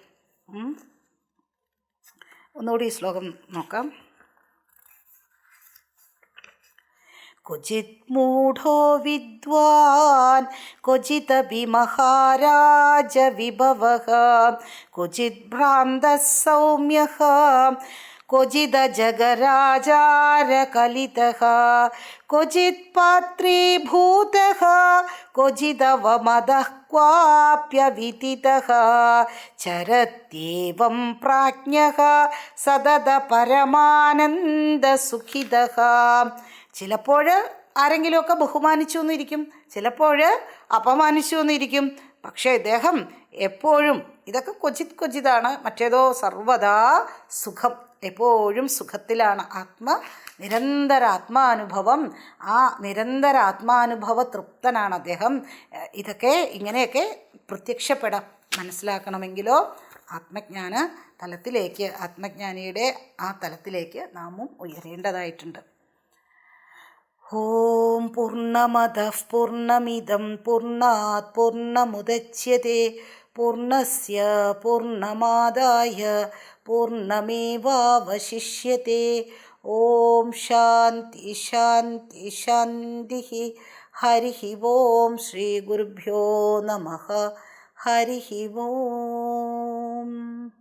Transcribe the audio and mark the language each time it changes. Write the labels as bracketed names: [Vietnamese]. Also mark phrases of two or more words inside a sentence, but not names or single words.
[Malayalam] ഒന്നുകൂടി ഈ ശ്ലോകം നോക്കാം. [Sanskrit] ക്വചിത് മൂഢോ വിദ്വാൻ ക്വചിദപി മഹാരാജ വിഭവഃ ക്വചിത് ഭ്രാന്തഃ സൗമ്യഃ क्वचिदजगराचारकलितः क्वचित्पात्रीभूतः क्वचिदवमदः क्वाप्यविदितः चरत्येवं प्राज्ञः सततपरमानन्दसुखितः. [Malayalam] ചിലപ്പോൾ ആരെങ്കിലുമൊക്കെ ബഹുമാനിച്ചു എന്നിരിക്കും, ചിലപ്പോൾ അപമാനിച്ചു എന്നിരിക്കും. പക്ഷേ ഇദ്ദേഹം എപ്പോഴും ഇതൊക്കെ ക്വചിതാണ്, മറ്റേതോ സർവദാ സുഖം, എപ്പോഴും സുഖത്തിലാണ്. നിരന്തര ആത്മാനുഭവം, ആ നിരന്തര ആത്മാനുഭവ തൃപ്തനാണ് അദ്ദേഹം. ഇതൊക്കെ ഇങ്ങനെയൊക്കെ പ്രത്യക്ഷപ്പെടാം. മനസ്സിലാക്കണമെങ്കിലോ ആത്മജ്ഞാന തലത്തിലേക്ക്, ആത്മജ്ഞാനിയുടെ ആ തലത്തിലേക്ക് നാമും ഉയരേണ്ടതായിട്ടുണ്ട്. [Sanskrit] ഓം പൂർണ്ണമദഃ പൂർണ്ണമിദം പൂർണ്ണാത് പൂർണ്ണമുദച്യത്തെ പൂർണ്ണസ്യ പൂർണ്ണമാദായ പൂർണ്ണമേവാവശിഷ്യത്തെ. ഓം ശാന്തി ശാന്തി ശാന്തി. ഹരി ഓം ശ്രീ ഗുരുഭ്യോ നമഃ. ഹരി ഓം. ഓം